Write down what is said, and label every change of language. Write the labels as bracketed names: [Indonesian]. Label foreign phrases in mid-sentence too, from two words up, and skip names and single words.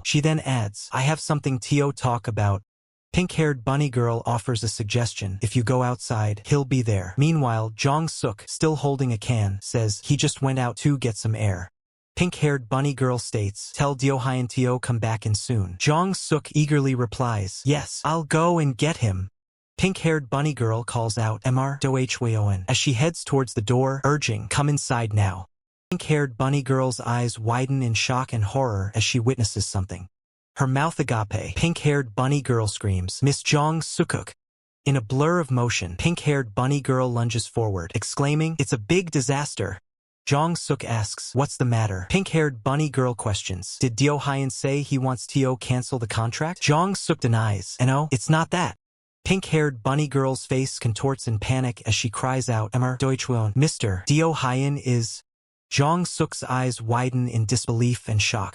[English] She then adds, I have something to talk about. Pink-haired bunny girl offers a suggestion. If you go outside, he'll be there. Meanwhile, Jong-suk, still holding a can, says, he just went out to get some air. Pink-haired bunny girl states, tell Dohyeon to come back in soon. Jong-suk eagerly replies, yes, I'll go and get him. Pink-haired bunny girl calls out, Mr. Dohyeon, as she heads towards the door, urging, come inside now. Pink-haired bunny girl's eyes widen in shock and horror as she witnesses something. Her mouth agape. Pink-haired bunny girl screams, "Miss Jong Sukuk!" In a blur of motion, pink-haired bunny girl lunges forward, exclaiming, "It's a big disaster." Jong Suk asks, "What's the matter?" Pink-haired bunny girl questions, "Did Dio Hyun say he wants to cancel the contract?" Jong Suk denies, "No, it's not that." Pink-haired bunny girl's face contorts in panic as she cries out, "Emmer Deutschwon, Mr. Dio Hyun is..." Jong Suk's eyes widen in disbelief and shock.